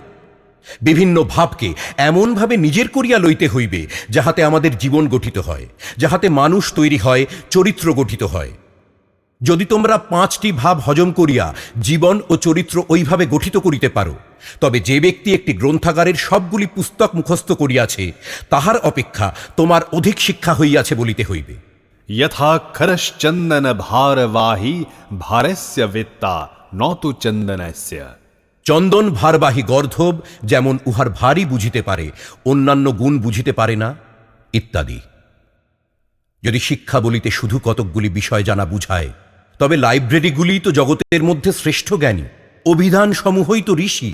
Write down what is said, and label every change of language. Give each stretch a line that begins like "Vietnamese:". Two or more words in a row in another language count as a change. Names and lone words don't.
Bangla: বিভিন্ন ভাবকে এমনভাবে নিজের করিয়া লইতে হইবে যাহাতে আমাদের জীবন গঠিত হয়, যাহাতে মানুষ তৈরি হয়, চরিত্র গঠিত হয়। যদি তোমরা 5টি ভাব হজম করিয়া জীবন ও চরিত্র ওইভাবে গঠিত করিতে পারো, তবে যে ব্যক্তি একটি গ্রন্থাগারের সবগুলি পুস্তক মুখস্থ করিয়াছে তাহার অপেক্ষা তোমার অধিক শিক্ষা হইয়াছে বলিতে হইবে।
Sanskrit: यथाक्षरश्चन्दन भारवाही भारस्य वेत्ता न तु चन्दनस्य।
Bangla: চন্দন ভারবাহী গর্ধব যেমন উহার ভারী বুঝিতে পারে, অন্যান্য গুণ বুঝিতে পারে না, ইত্যাদি। যদি শিক্ষা বলিতে শুধু কতকগুলি বিষয় জানা বুঝায়, তবে লাইব্রেরিগুলি তো জগতের মধ্যে শ্রেষ্ঠ জ্ঞানী, অভিধান সমূহই তো ঋষি।